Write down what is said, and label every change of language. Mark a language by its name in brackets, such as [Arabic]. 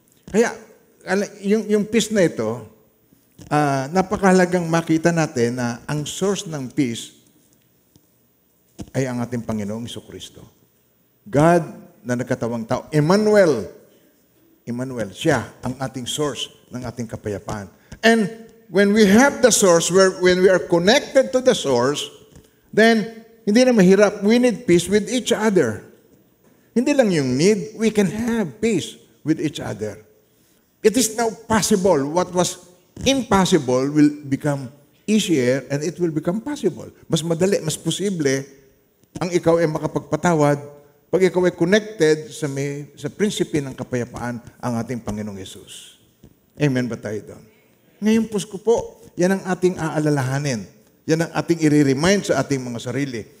[Filipino] Kaya, yung peace na ito, napakahalagang makita natin na ang source ng peace ay ang ating Panginoong Jesucristo. God na nagkatawang tao. Emmanuel, siya ang ating source ng ating kapayapaan. [English] And when we have the source, when we are connected to the source, then [Filipino] hindi na mahirap. [English] We need peace with each other. [Filipino] Hindi lang yung need, [English] we can have peace with each other. It is now possible. What was impossible will become easier and it will become possible. [Filipino] Mas madali, mas posible ang ikaw ay makapagpatawad pag ikaw ay connected sa prinsipe ng kapayapaan ang ating Panginoong Yesus. Amen ba tayo doon? Ngayong Pasko po, yan ang ating aalalahanin. Yan ang ating i-remind sa ating mga sarili.